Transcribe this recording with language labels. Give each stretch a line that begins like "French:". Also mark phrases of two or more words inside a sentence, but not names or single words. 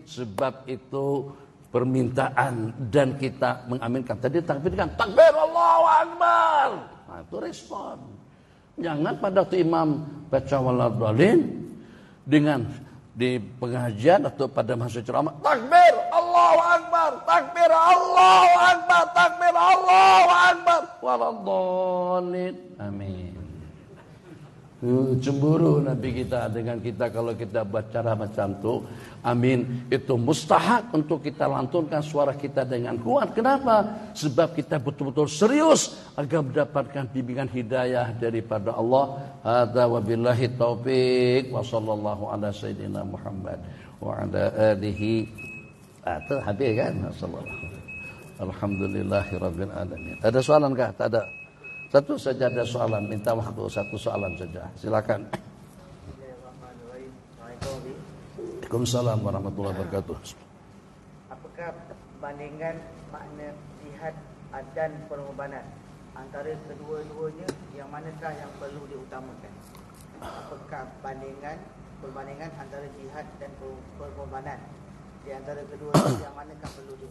Malay: Sebab itu permintaan dan kita mengaminkan. Tadi takbir kan
Arabic: تكبير الله أكبر.
Malay: Nah, itu respon. Jangan pada waktu imam baca waladdallin dengan di pengajian atau pada masa ceramah
Arabic: تكبير الله أكبر، تكبير الله أكبر، تكبير الله أكبر، ولا الضالين.
Malay: Amin. Cemburu Nabi kita dengan kita kalau kita baca macam tu. Amin. Itu mustahak untuk kita lantunkan suara kita dengan kuat. Kenapa? Sebab kita betul-betul serius agar mendapatkan bimbingan hidayah daripada Allah.
Arabic: هذا وبالله التوفيق وصلى الله على سيدنا محمد وعلى آله.
Malay: Itu habis kan? Sallallahu.
Arabic: الحمد لله رب العالمين.
Malay: Ada soalan kah? Tak ada. Satu saja ada soalan, minta waktu satu soalan saja. Silakan.
Arabic: وعليكم السلام ورحمة الله وبركاته.
Malay: Apakah bandingan makna jihad dan pengorbanan antara kedua-duanya, yang manakah yang perlu diutamakan? Apakah perbandingan antara jihad dan pengorbanan di antara kedua-duanya, yang manakah perlu diutamakan?